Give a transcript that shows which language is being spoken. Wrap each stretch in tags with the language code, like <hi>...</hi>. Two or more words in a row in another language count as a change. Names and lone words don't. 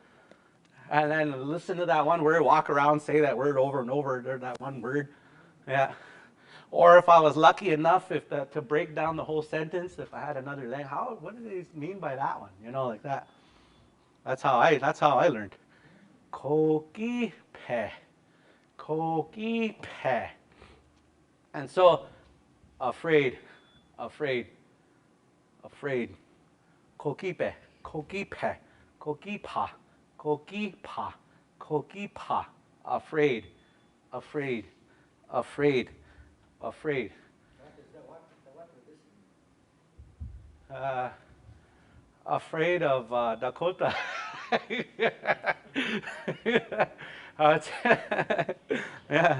<en>And then listen to that one word, walk around, say that word over and over, that one word. Yeah. Or if I was lucky enough to break down the whole sentence, if I had another language, what do they mean by that one? You know, like that. That's how I learned.</en> <lkt>Koki pe. Koki pe.</lkt> <en>And so, afraid.</en> <lkt>Koki pe. Koki pe. Koki pa. Koki pa. Koki pa.</lkt> <en>Afraid. Afraid of Dakota. Yeah.</en>